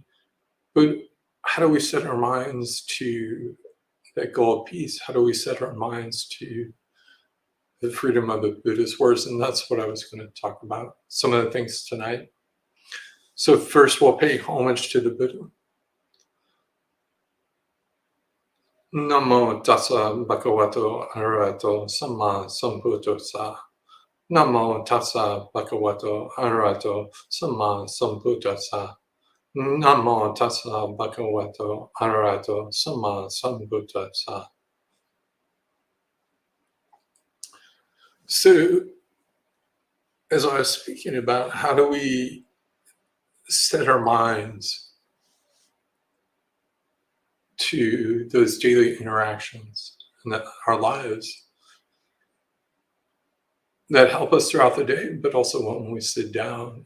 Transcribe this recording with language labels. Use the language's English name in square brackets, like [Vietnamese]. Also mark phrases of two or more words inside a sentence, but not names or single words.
[English] But how do we set our minds to that goal of peace? How do we set our minds to the freedom of the Buddha's words? And that's what I was going to talk about, some of the things tonight. So first, we'll pay homage to the Buddha. [Pali] Namo tassa bhagavato arahato samma sambuddhassa. Namo tassa bhagavato arahato samma sambuddhassa. Namo tassa bhagavato arahato samma sambuddhassa. [English] So, as I was speaking about, how do we set our minds to those daily interactions in our lives that help us throughout the day, but also when we sit down.